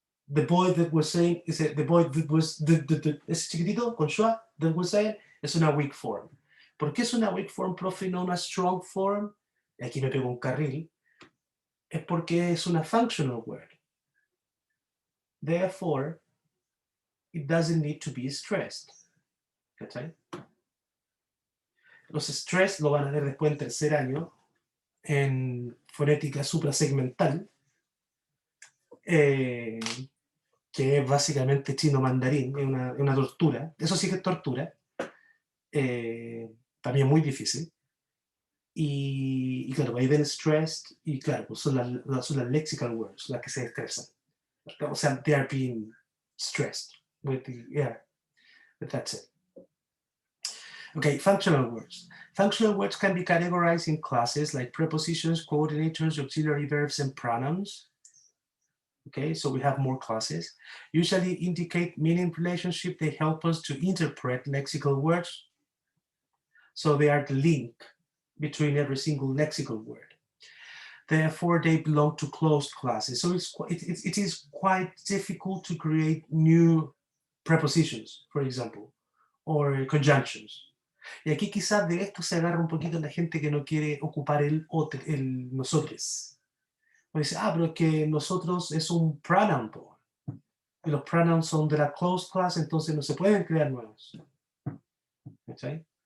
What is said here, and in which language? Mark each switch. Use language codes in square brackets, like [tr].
[en] The boy that was saying, the boy that was, [es] ese chiquitito con schwa, [en] that was saying, [es] es una [en] weak form. [es] ¿Por qué es una weak form, profe, y no una strong form? Y aquí me pego un carril. Es porque es una functional word. [en] Therefore, it doesn't need to be stressed. [es] ¿Cachai? Los stress lo van a ver después en tercer año en fonética suprasegmental, que es básicamente chino mandarín, es una tortura. Eso sí que es tortura. También muy difícil. Y claro, ahí ven stressed, y claro, pues son las lexical words las que se estresan. O sea, [en] they are being stressed. But that's it. Okay, functional words. Functional words can be categorized in classes like prepositions, coordinators, auxiliary verbs, and pronouns. Okay, so we have more classes. Usually indicate meaning relationship. They help us to interpret lexical words. So they are the link between every single lexical word. Therefore, they belong to closed classes. So it is quite difficult to create new prepositions, for example, or conjunctions. [es] Y aquí quizás de esto se agarra un poquito la gente que no quiere ocupar el nosotros. O dice, pero es que nosotros es un pronoun. Y los pronouns son de la closed class, entonces no se pueden crear nuevos. ¿Sí?